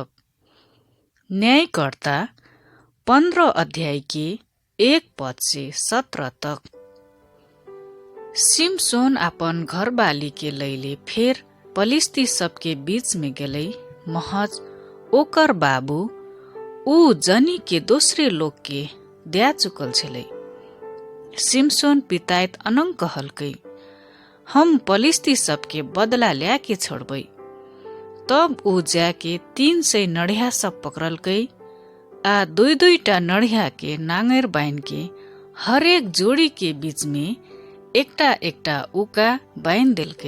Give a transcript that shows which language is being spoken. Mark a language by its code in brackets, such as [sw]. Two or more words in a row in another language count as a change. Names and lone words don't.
[mai] न्यायकर्ता 15 अध्याय के 1 पद से 17 तक। सिमसोन अपन घरवाली के लैले फेर पलिस्ती सबके बीच में गेलै। महज ओकर बाबू ऊ जनी के दोसरे लोग के दया चुकल छलै। सिमसोन पितायत अनंग कहलकै, हम पलिस्ती सबके बदला ल्याके छोड़बै। तब ऊ जाके 300 नडिया सब पकड़लकै आ 2-2टा नडिया के नांगर बाइन के हरेक जोड़ी के बीच में एकटा एकटा उका बाइन देलकै।